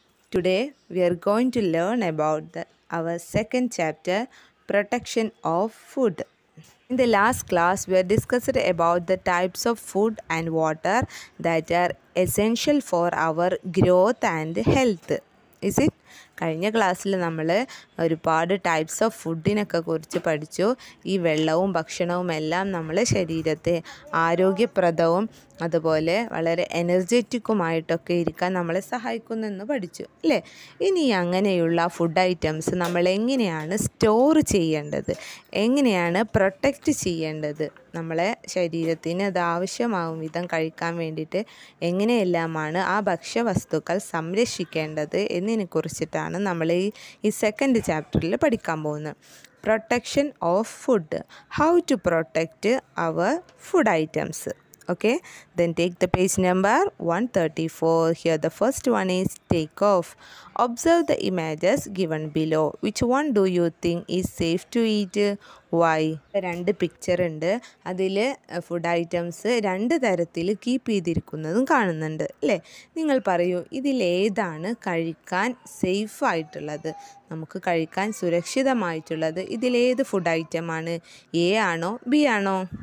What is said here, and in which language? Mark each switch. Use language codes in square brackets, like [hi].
[en] Today we are going to learn about our second chapter, protection of food. In the last class we discussed about the types of food and water that are essential for our growth and health. Is it? [ml] കഴിഞ്ഞ ക്ലാസ്സിൽ നമ്മൾ ഒരുപാട് types of ഫുഡിനൊക്കെ കുറിച്ച് പഠിച്ചു. ഈ വെള്ളവും ഭക്ഷണവും എല്ലാം നമ്മളെ ശരീരത്തെ ആരോഗ്യപ്രദവും അതുപോലെ വളരെ എനർജറ്റിക്കുമായിട്ടൊക്കെ ഇരിക്കാൻ നമ്മളെ സഹായിക്കുന്നെന്ന് പഠിച്ചു അല്ലേ. ഇനി അങ്ങനെയുള്ള ഫുഡ് ഐറ്റംസ് നമ്മൾ എങ്ങനെയാണ് സ്റ്റോർ ചെയ്യേണ്ടത്, എങ്ങനെയാണ് പ്രൊട്ടക്റ്റ് ചെയ്യേണ്ടത്, നമ്മളെ ശരീരത്തിന് അത് ആവശ്യമാവും വിധം കഴിക്കാൻ വേണ്ടിയിട്ട് എങ്ങനെയെല്ലാമാണ് ആ ഭക്ഷ്യവസ്തുക്കൾ സംരക്ഷിക്കേണ്ടത് എന്നതിനെക്കുറിച്ചിട്ടാണ് നമ്മൾ ഈ സെക്കൻഡ് ചാപ്റ്ററിൽ പഠിക്കാൻ പോകുന്നത്. [en] Protection of food, how to protect our food items. Okay, then take the page number 134. Here the first one is take off. Observe the images given below. Which one do you think is safe to eat? [ml] Why? രണ്ട് picture ഉണ്ട്. അതിൽ food items രണ്ട് തരത്തിൽ keep ചെയ്തിരിക്കുന്നതും കാണുന്നുണ്ട് അല്ലേ. നിങ്ങൾ പറയൂ, ഇതിലേതാണ് കഴിക്കാൻ സേഫ് ആയിട്ടുള്ളത്, നമുക്ക് കഴിക്കാൻ സുരക്ഷിതമായിട്ടുള്ളത്? ഇതിലേത് ഫുഡ് ഐറ്റമാണ്? എ ആണോ ബി ആണോ?